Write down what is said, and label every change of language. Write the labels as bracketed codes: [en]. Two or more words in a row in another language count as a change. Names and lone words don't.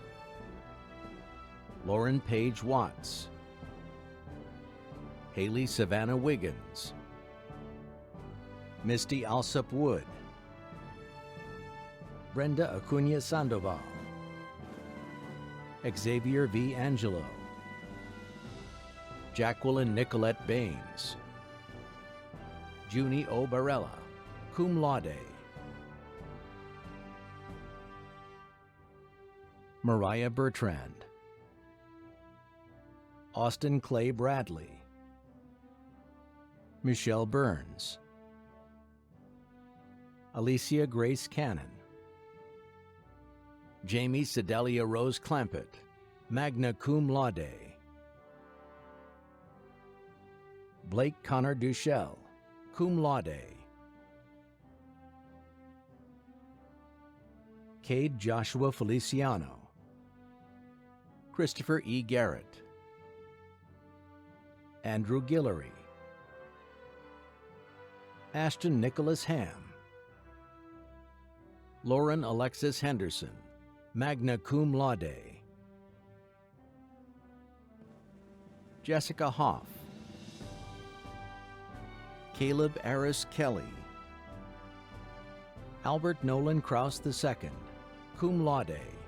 [en] Lauren Page Watts. Haley Savannah Wiggins. Misty Alsop Wood. Brenda Acuna Sandoval. Xavier V. Angelo. Jacqueline Nicolette Baines. Junie O. Barella, [la] cum laude. [en] Mariah Bertrand. Austin Clay Bradley. Michelle Burns. Alicia Grace Cannon. Jamie Sedelia Rose Clampett, [la] magna cum laude. [en] Blake Connor Duchel, [la] cum laude. [en] Cade Joshua Feliciano. Christopher E. Garrett. Andrew Guillory. Ashton Nicholas Ham. Lauren Alexis Henderson, [la] magna cum laude. [en] Jessica Hoff. Caleb Aris Kelly. Albert Nolan Kraus II, [la] cum laude.